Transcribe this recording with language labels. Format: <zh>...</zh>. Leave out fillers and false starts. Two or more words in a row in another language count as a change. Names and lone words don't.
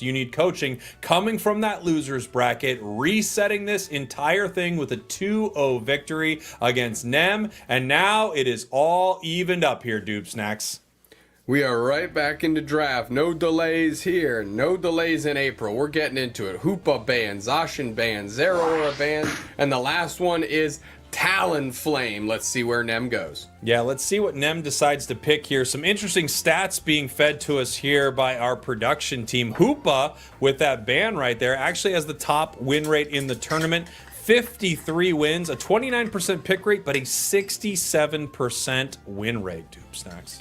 <en>UNITE Coaching coming from that losers bracket, resetting this entire thing with a 2-0 victory against Nem. And now it is all evened up here, Dupe Snacks. We are right back into draft. No delays here. No delays in April. We're getting into it. Hoopa ban, Zacian ban, Zeraora ban, and the last one is Talonflame. Let's see where Nem goes. Yeah, let's see what Nem decides to pick here. Some interesting stats being fed to us here by our production team. Hoopa, with that ban right there, actually has the top win rate in the tournament. 53 wins, a 29% pick rate, but a 67% win rate, Dupe Snacks.</en>